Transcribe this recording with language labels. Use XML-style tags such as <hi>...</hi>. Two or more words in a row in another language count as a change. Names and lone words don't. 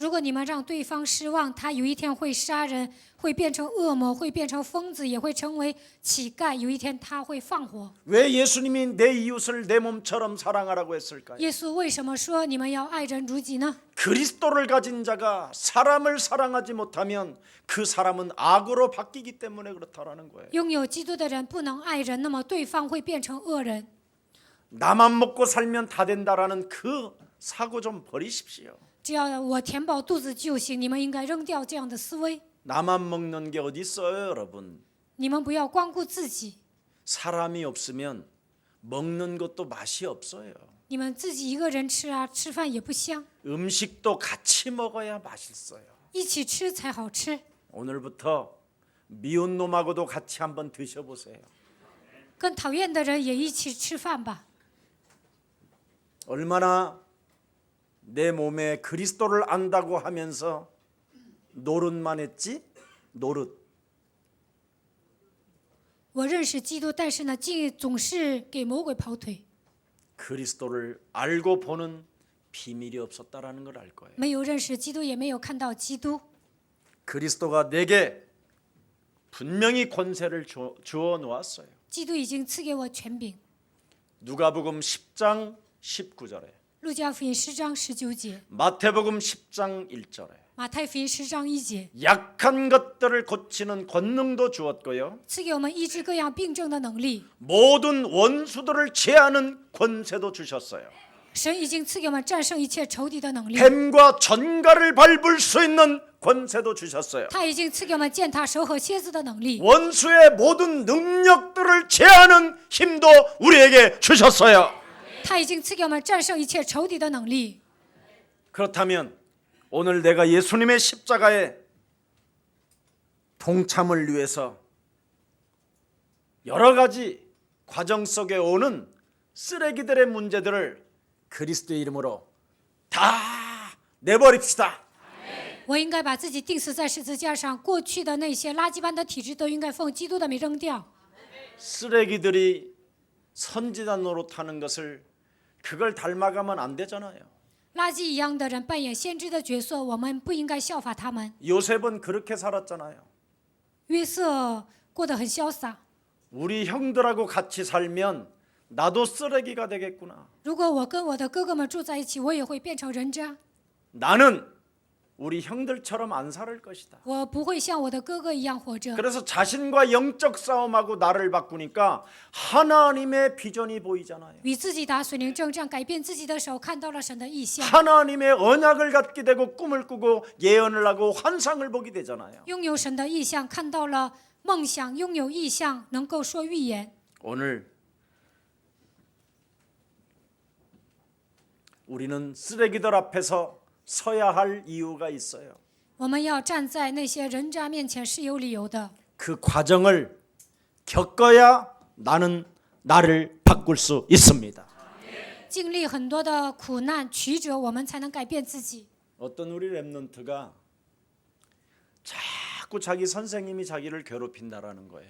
<zh>如果你们让对方失望，他有一天会杀人，会变成恶魔，会变成疯子，也会成为乞丐。有一天他会放火。</zh> <ko>왜 예수님이 내 이웃을 내 몸처럼 사랑하라고 했을까요?</ko> <zh>耶稣为什么说你们要爱人如己呢？</zh> <ko>그리스도를 가진 자가 사람을 사랑하지 못하면 그 사람은 악으로 바뀌기 때문에 그렇다라는 거예요.</ko> <zh>拥有基督的人不能爱人，那么对方会变成恶人。</zh> <ko>나만 먹고 살면 다 된다라는 그 사고 좀 버리십시오.</ko> <zh>只要我填饱肚子就行，你们应该扔掉这样的思维。</zh> <ko>나만 먹는 게 어디 있어요, 여러분?</ko> <zh>你们不要光顾自己，</zh> <ko>사람이 없으면 먹는 것도 맛이 없어요.</ko> <zh>你们自己一个人吃啊，吃饭也不香，</zh> <ko>음식도 같이 먹어야 맛있어요.</ko> <zh>一起吃才好吃。</zh> <ko>오늘부터 미운 놈하고도 같이 한번 드셔보세요.</ko> <zh>跟讨厌的人也一起吃饭吧。</zh> <ko>얼마나 내 몸에 그리스도를 안다고 하면서 노릇만 했지? 노릇.</ko> <zh>我认识基督，但是呢，总是给魔鬼跑腿，</zh> <ko>그리스도를 알고 보는 비밀이 없었다라는 걸 알 거예요.</ko> <zh>没有认识基督，也没有看到基督。</zh> <ko>그리스도가 내게 분명히 권세를 주어 놓았어요.</ko> <zh>基督已经赐给我权柄。</zh> <ko>누가복음 10장 19절에</ko> <zh>路加福音10章19节，</zh> <ko>마태복음 10장 1절에</ko> <zh>马太福音10章1节，</zh> <ko>약한 것들을 고치는 권능도 주었고요.</ko> <zh>赐给我们医治各样病症的能力。</zh> <ko>모든 원수들을 제하는 권세도 주셨어요.</ko> <zh>神已经赐给我们战胜一切仇敌的能力，</zh> <ko>뱀과 전갈을 밟을 수 있는 권세도 주셨어요.</ko> <zh>他已经赐给我们践踏蛇和蝎子的能力，</zh> <ko>원수의 모든 능력들을 제하는 힘도 우리에게 주셨어요.</ko> <zh>他已经赐给我们战胜一切仇敌的能力。</zh> <ko>그렇다면 오늘 내가 예수님의 십자가에 동참을 위해서 여러 가지 과정 속에 오는 쓰레기들의 문제들을 그리스도의 이름으로 다 내버립시다.</ko> <zh>我应该把自己钉死在十字架上，过去的那些垃圾般的体质都应该奉基督的名扔掉。</zh> <ko>쓰레기들이 선지자 노릇하는 것을 그걸 닮아가면 안 되잖아요.</ko> <zh>垃圾一样的人扮演先知的角色，我们不应该效法他们。</zh> <ko>요셉은 그렇게 살았잖아요.</ko> <zh>约瑟过得很潇洒。</zh> <ko>우리 형들하고 같이 살면 나도 쓰레기가 되겠구나.</ko> <zh>如果我跟我的哥哥们住在一起，我也会变成人渣。</zh> <ko>나는 우리 형들처럼 안 살 것이다.</ko> <zh>我不会像我的哥哥一样活着。</zh> <ko>그래서 자신과 영적 싸움하고 나를 바꾸니까 하나님의 비전이 보이잖아요.</ko> <zh>与自己打水灵征战，改变自己的手，看到了神的意象，</zh> <ko>하나님의 언약을 갖게 되고 꿈을 꾸고 예언을 하고 환상을 보게 되잖아요.</ko> <zh>拥有神的意象，看到了梦想，拥有意象，能够说预言。</zh> <ko>오늘 우리는 쓰레기들 앞에서 서야 할 이유가 있어요.</ko> <zh>我们要站在那些人渣面前是有理由的。</zh> <ko>그 과정을 겪어야 나를 바꿀 수 있습니다.</ko> <zh>经历很多的苦难曲折，我们才能改变自己。</zh> <ko>어떤 우리 랩런트가 자꾸 자기 선생님이 자기를 괴롭힌다라는 거예요.</ko>